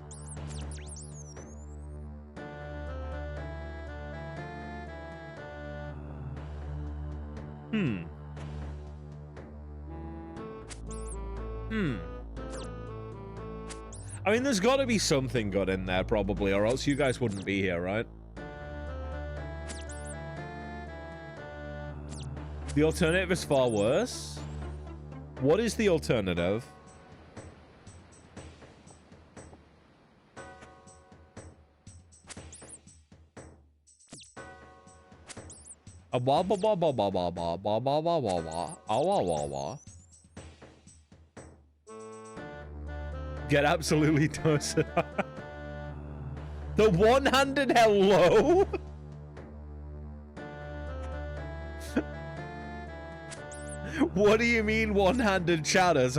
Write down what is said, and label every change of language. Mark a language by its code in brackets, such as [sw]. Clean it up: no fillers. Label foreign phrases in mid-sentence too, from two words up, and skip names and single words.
[en] I mean, there's got to be something good in there, probably, or else you guys wouldn't be here, right? The alternative is far worse. What is the alternative? A ba ba ba ba ba ba ba ba ba ba ba ba wah wah wah. Get absolutely toasted. The one-handed hello. What do you mean one-handed chatters?